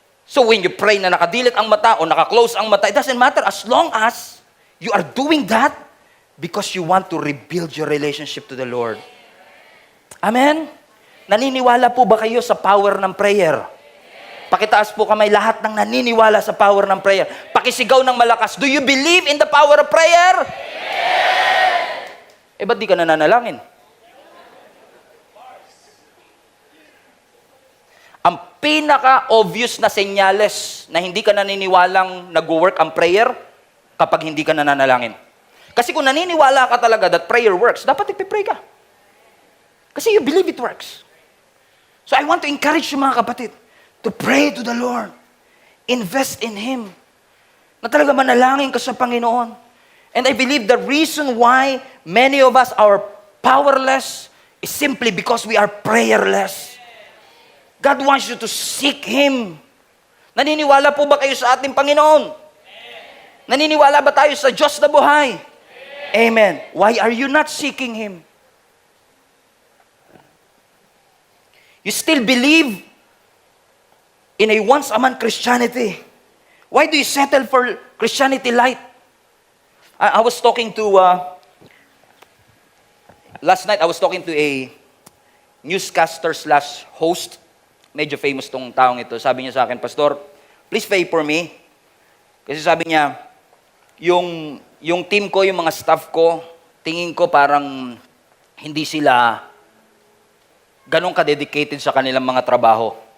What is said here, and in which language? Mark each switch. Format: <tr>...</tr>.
<en>So when you pray</en> <tl>na nakadilit ang mata</tl> <en>o nakaklose ang mata, it doesn't matter as long as you are doing that because you want to rebuild your relationship to the Lord.</en> <tl>Amen? Naniniwala po ba kayo sa power ng prayer? Pakitaas po kamay lahat ng naniniwala sa power ng prayer. Pakisigaw ng malakas,</tl> <en>do you believe in the power of prayer?</en> <tl>Yes! Ba't di ka nananalangin? Ang pinaka-obvious na senyales na hindi ka naniniwalang nag-work ang prayer kapag hindi ka nananalangin. Kasi kung naniniwala ka talaga</tl> <en>that prayer works,</en> <tl>dapat ipipray ka.</tl> <en>Kasi you believe it works. So I want to encourage you</en> <tl>mga kapatid</tl> <en>to pray to the Lord. Invest in Him.</en> <tl>Na talaga manalangin ka sa Panginoon.</tl> <en>And I believe the reason why many of us are powerless is simply because we are prayerless. God wants you to seek Him.</en> <tl>Naniniwala po ba kayo sa ating Panginoon? Naniniwala ba tayo sa Diyos na buhay? Amen.</tl> <en>Why are you not seeking Him? You still believe in a once-a-month Christianity. Why do you settle for Christianity light? I was talking to, last night I was talking to a newscaster slash host.</en> <tl>Medyo famous tong taong ito. Sabi niya sa akin, Pastor, please pray for me. Kasi sabi niya, yung team ko, yung mga staff ko, tingin ko parang hindi sila ganun ka-dedicated sa kanilang mga trabaho.</tl>